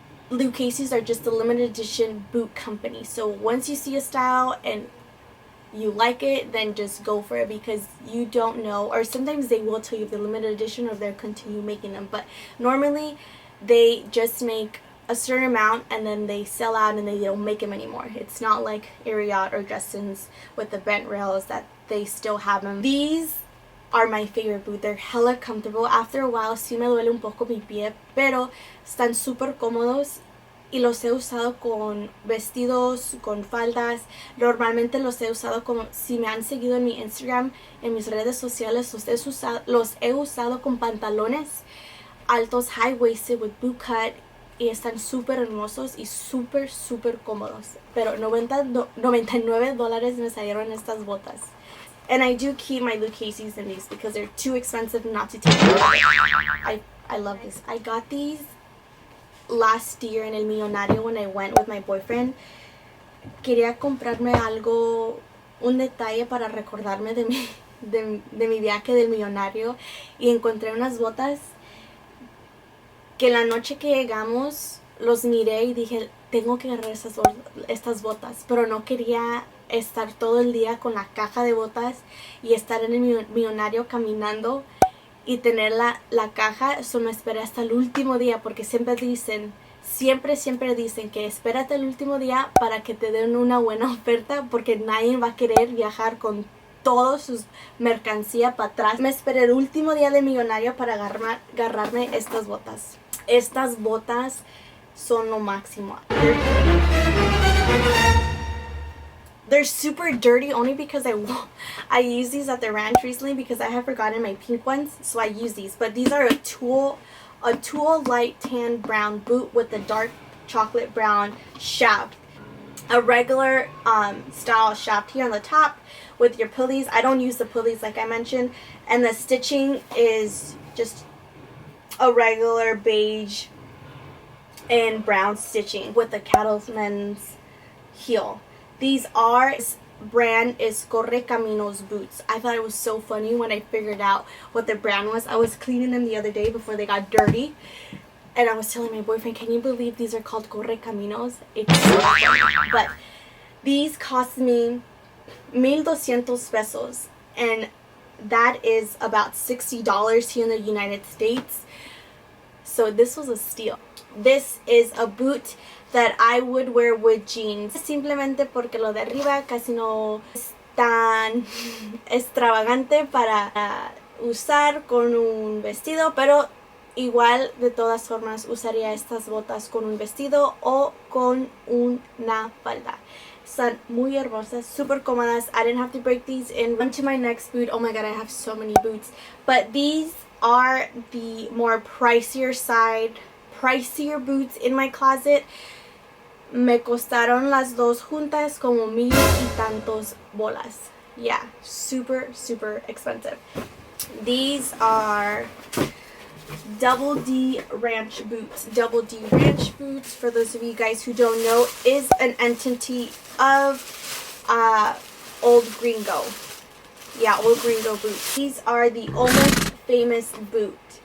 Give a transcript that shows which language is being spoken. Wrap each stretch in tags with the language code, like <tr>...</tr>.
<en>Lucchese's are just a limited edition boot company, so once you see a style and you like it, then just go for it, because you don't know, or sometimes they will tell you if they're limited edition or if they'll continue making them, but normally they just make a certain amount and then they sell out and they don't make them anymore. It's not like Ariat or Stetson's with the bent rails that they still have them. These are my favorite boot. They're hella comfortable. After a while</en> <es>sí me duele un poco mi pie, pero están súper cómodos y los he usado con vestidos, con faldas. Normalmente los he usado como, si me han seguido en mi Instagram, en mis redes sociales, los he usado con pantalones altos,</es> <en>high-waisted, with boot cut,</en> <es>y están súper hermosos y súper cómodos. Pero $99 me salieron estas botas.</es> <en>And I do keep my Lucchese's in these because they're too expensive not to take care of. I love this. I got these last year</en> <es>en el</es> <en>Millonario when I went with my boyfriend.</en> <es>Quería comprarme algo, un detalle para recordarme de mi viaje del Millonario, y encontré unas botas que la noche que llegamos los miré y dije, tengo que agarrar estas botas, pero no quería estar todo el día con la caja de botas y estar en el Millonario caminando y tener la caja. Eso me esperé hasta el último día, porque siempre dicen que espérate el último día para que te den una buena oferta, porque nadie va a querer viajar con toda su mercancía para atrás. Me esperé el último día del Millonario para agarrarme estas botas. Estas botas son lo máximo.</es> <en>They're super dirty only because I used these at the ranch recently because I have forgotten my pink ones, so I use these. But these are a tulle light tan brown boot with a dark chocolate brown shaft. A regular style shaft here on the top with your pulleys. I don't use the pulleys like I mentioned. And the stitching is just a regular beige and brown stitching with the cattleman's heel. These brand is Correcaminos boots. I thought it was so funny when I figured out what the brand was. I was cleaning them the other day before they got dirty, and I was telling my boyfriend, can you believe these are called Correcaminos? It's so funny. But these cost me 1,200 pesos, and that is about $60 here in the United States. So this was a steal. This is a boot that I would wear with jeans,</en> <es>simplemente porque lo de arriba casi no es tan extravagante para usar con un vestido, pero igual de todas formas usaría estas botas con un vestido o con una falda. Están muy hermosas, super cómodas.</es> <en>I didn't have to break these in. On to my next boot. Oh my god, I have so many boots, but these are the more pricier boots in my closet.</en> <es>Me costaron las dos juntas como 1,000 y tantos bolas.</es> <en>Yeah, super expensive. These are Double D Ranch boots. Double D Ranch boots, for those of you guys who don't know, is an entity of Old Gringo. Yeah, Old Gringo boots. These are the almost famous boot.</en>